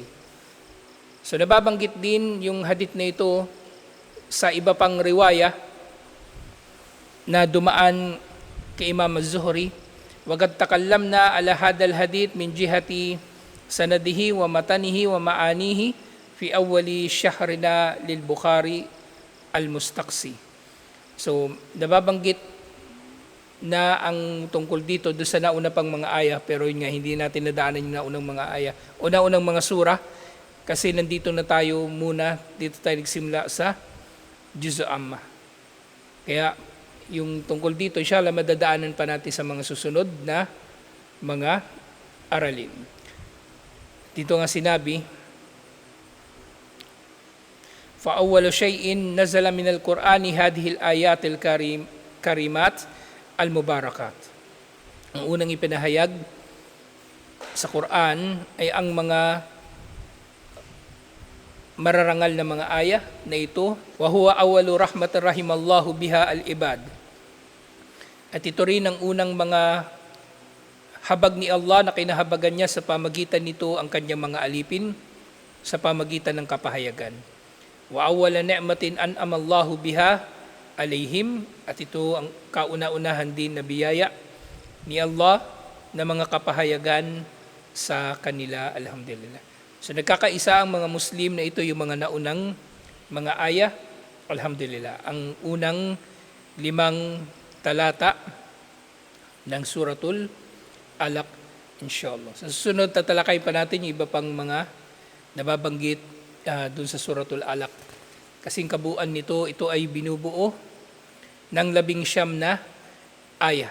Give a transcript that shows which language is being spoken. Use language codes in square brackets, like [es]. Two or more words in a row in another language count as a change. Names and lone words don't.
[tl] So nababanggit din yung hadith na ito sa iba pang riwaya na dumaan kay Imam az-Zuhri. [ar] وقد تكلمنا على هذا الحديث من جهة سنده ومتنه ومعانيه في أول شهرنا للبخاري المستقصي. [tl] So, nababanggit na ang tungkol dito doon sa nauna pang mga aya, pero yun nga, hindi natin nadaanan yung naunang mga aya. Una-unang mga sura, kasi nandito na tayo muna, dito tayo nagsimula sa Juz' Amma. Kaya, yung tungkol dito, inshallah, madadaanan pa natin sa mga susunod na mga aralin. Dito nga sinabi, [ar] فأول شيء نزل من القرآن هذه الآيات الكريمات المباركات. [tl] Ang unang ipinahayag sa Quran ay ang mga mararangal na mga aya na ito. [ar] وَهُوَ أَوَّلُ رَحْمَةٍ رَحِمَ اللَّهُ بِهَا الْعِبَادِ. [tl] At ito rin ang unang mga habag ni Allah na kinahabagan niya sa pamagitan nito ang kanyang mga alipin sa pamagitan ng kapahayagan. [ar] وأول نعمة أنعم الله بها عليهم, [tl] at ito ang kauna-unahan din na biyaya ni Allah na mga kapahayagan sa kanila, alhamdulillah. So nagkakaisa ang mga Muslim na ito yung mga naunang mga aya, alhamdulillah. Ang unang 5 talata ng Suratul Alaq, inshallah. Sa susunod tatalakay pa natin yung iba pang mga nababanggit dun sa Suratul Alaq. Kasing kabuuan nito, ito ay binubuo ng 19 na aya.